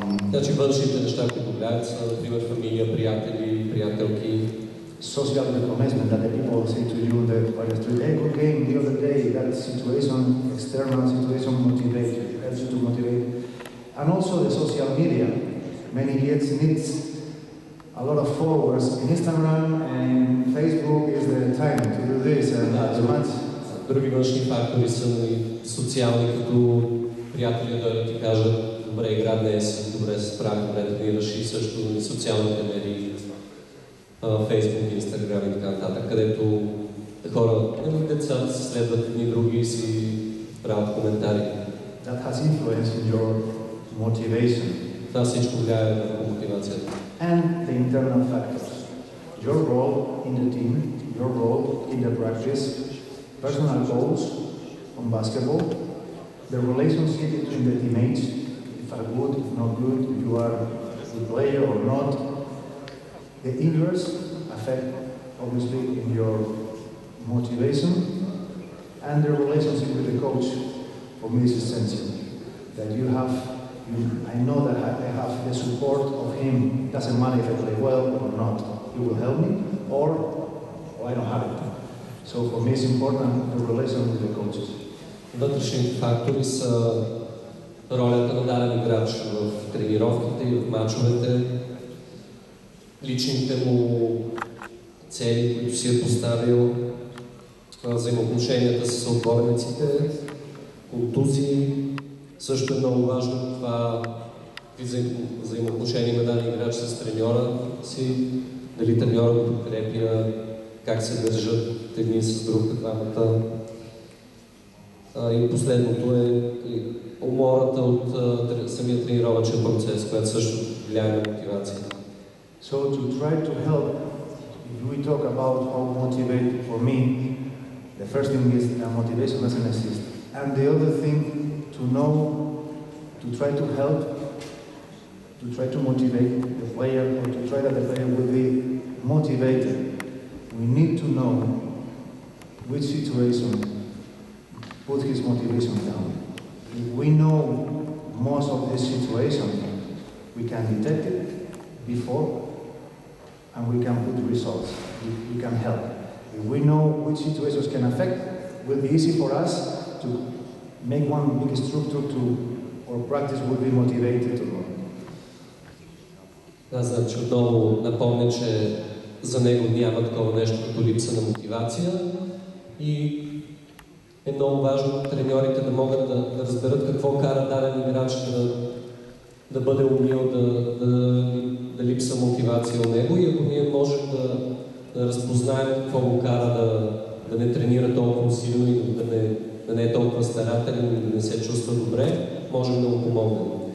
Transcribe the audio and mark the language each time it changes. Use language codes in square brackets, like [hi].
[bg] Значи външните неща, които влияят са, например, фамилия, приятели, приятелки. [en] Social recognition that the people say to you that by the street, hey, good game the other day, that situation, external situation motivates you, helps you to motivate. And also the social media. Many kids need a lot of followers in Instagram and Facebook is the time to do this and as much. Други външни фактори са социални, като приятели да ти кажат, добре игра днес, добре се справи, добре тренираш и също и социалните медии, Facebook, Instagram и така нататък, където хора, децата се следват едни други и си правят коментари. That has influence in your motivation. Това всичко влияе върху мотивацията. And the internal factors. Your role in the team, your role in the practice, personal goals on basketball, the relationship between the teammates, if are good, if not good, if you are a good player or not. The inverse affect obviously in your motivation, and the relationship with the coach for me is essential. That I know that I have the support of him. Doesn't matter if I play well or not. He will help me, or I don't have it. So for me it's important the relation with the coaches. [bg] Вътрешните фактори са ролята на даден играч в тренировките и в мачовете, личните му цели, които си е поставил, взаимоотношенията с отборниците, контузии. Също е много важно това взаимоотношение на даден играч с треньора си, дали треньора го подкрепя, как се държат един с друг двамата. И последното е умората от самия тренировъчен процес, която също влияе на мотивацията. [en] So to try to help, if we talk about how motivate for me, the first thing is that motivation doesn't exist. And the other thing to know, to try to help, to try to motivate the player, or to try that the player will be motivated. We need to know which situation put his motivation down. If we know most of this situation, we can detect it before and we can put results. We can help. If we know which situations can affect, it will be easy for us to make one big structure to our practice will be motivated to learn. [bg] Аз значи отново напомня, че за него няма такова нещо като липса на мотивация и е много важно треньорите да могат да разберат какво кара даден играч да бъде умил, да липса мотивация от него, и ако ние можем да разпознаем какво го кара да не тренира толкова силно и да не е толкова старателен и да не се чувства добре, можем да му помогнем.